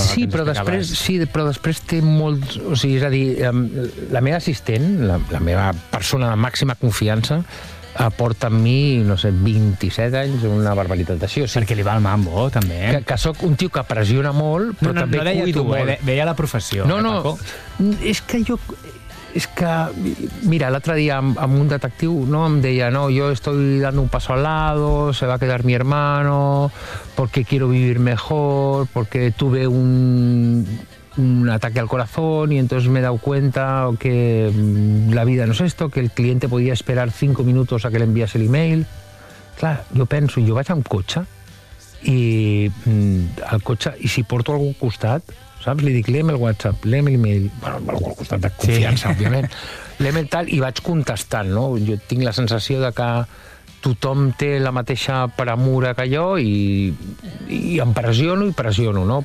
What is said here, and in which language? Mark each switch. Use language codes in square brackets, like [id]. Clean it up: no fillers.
[ca] sí, però després, té molt... O sigui, és a dir, la meva assistent, la meva persona de màxima confiança, porta amb mi, no sé, 27 anys, una barbaritat d'això. O sigui, perquè li va el mambo, també. Que sóc un tio que pressiona molt, però també cuido molt. Veia la professió. No, és que jo... És que, mira, l'altre dia amb un detectiu, no, em deia, no, [es] yo estoy dando un paso al lado, se va a quedar mi hermano, porque quiero vivir mejor, porque tuve un ataque al corazón y entonces me he dado cuenta que la vida no es esto, que el cliente podía esperar 5 minutos a que le envíase el email. [ca] Clar, jo penso, jo vaig amb cotxe i si porto algú al costat, saps? Li dic, léem el WhatsApp, léem el email, bueno, algú al costat de confiança, sí, òbviament, léem el tal i vaig contestant, no? Jo tinc la sensació de que tothom té la mateixa premura que jo i em pressiono i pressiono, no?